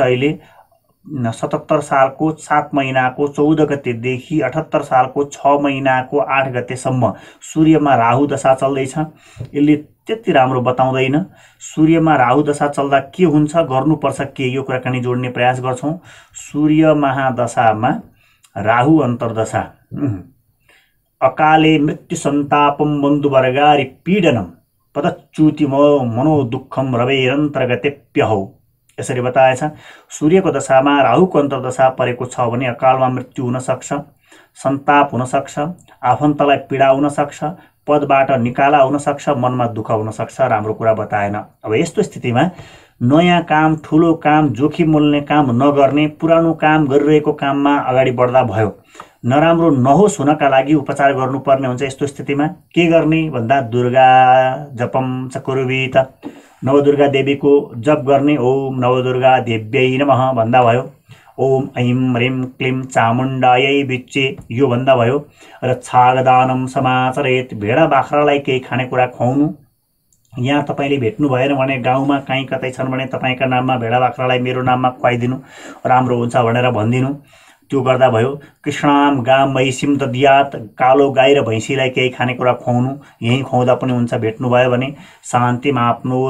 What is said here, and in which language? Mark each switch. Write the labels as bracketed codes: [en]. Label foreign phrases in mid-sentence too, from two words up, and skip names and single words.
[ne] अहिले 77 सालको 7 महिनाको 14 गतेदेखि 78 सालको 6 महिनाको 8 गतेसम्म सूर्यमा राहु दशा चल्दैछ। यसले त्यति राम्रो बताउँदैन। सूर्यमा राहु दशा चल्दा के हुन्छ, गर्नुपर्छ के, यो कुराकानी जोड्ने प्रयास गर्छौं। [sa] सूर्य महादशामा राहु अन्तर्दशा अकाले मृत्यु सन्तापम बन्धुवर्गारि पीडनम पदच्युतिमो मनोदुःखम रवेरन्तर्गतेप्यहौ, [ne] यसरी बताएछ। सूर्यको दशामा राहुको अन्तर्दशा परेको छ भने अकालमा मृत्यु हुन सक्छ, सन्ताप हुन सक्छ, आफन्तलाई पीडा हुन सक्छ, पदबाट निकाला हुन सक्छ, मनमा दुःख हुन सक्छ। राम्रो कुरा बताएन। अब यस्तो स्थितिमा नयाँ काम, ठुलो काम, जोखिम मोल्ने काम नगर्ने, पुरानो काम गरिरहेको काममा अगाडि बढ्दा भयो। नराम्रो नहोस् हुनका लागि उपचार गर्नुपर्ने हुन्छ। यस्तो स्थितिमा के गर्ने भन्दा [sa] दुर्गा जपम चकुर्वीत, [ne] नवदुर्गा देवीको जप गर्ने। [sa] ओम नवदुर्गा देव्यै नमः [ne] भन्दा भयो। [sa] ओम ऐं ह्रीं क्लीं चामुण्डायै विच्चे [ne] यो भन्दा भयो। र [sa] छागदानम समाचरेत, [ne] भेडा बाख्रालाई केही खानेकुरा खुवाउनु। यहाँ तपाईले भेट्नु भएन भने गाउँमा कहीँ कतै छन् भने तपाईका नाममा भेडा बाख्रालाई मेरो नाममा खुवाइदिनु, राम्रो हुन्छ भनेर भनिदिनु, त्यो गर्दा भयो। [sa] कृष्णाम गाम महिषिम दद्यात, [ne] कालो गाई र भैँसीलाई केही खानेकुरा खुवाउनु, यही खुवाउँदा पनि हुन्छ भेट्नु भयो भने।